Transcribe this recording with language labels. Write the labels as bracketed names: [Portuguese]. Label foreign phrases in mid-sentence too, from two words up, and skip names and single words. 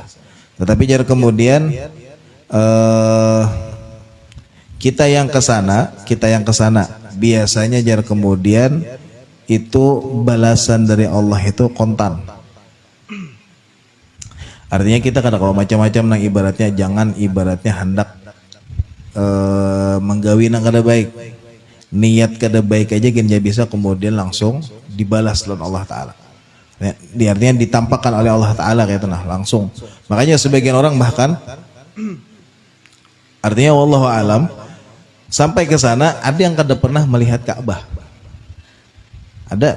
[Indonesian] Tetapi jar kemudian kita yang ke sana biasanya jar kemudian itu balasan dari Allah itu kontan. Artinya kita kada kalau macam-macam nang ibaratnya jangan ibaratnya hendak menggawi nang kada baik. Niat kada baik aja gini bisa kemudian langsung dibalas oleh Allah Ta'ala. Artinya ditampakkan oleh Allah Ta'ala kayak tenah langsung. Makanya sebagian orang bahkan artinya wallahu alam sampai ke sana ada yang kada pernah melihat Ka'bah. Ada.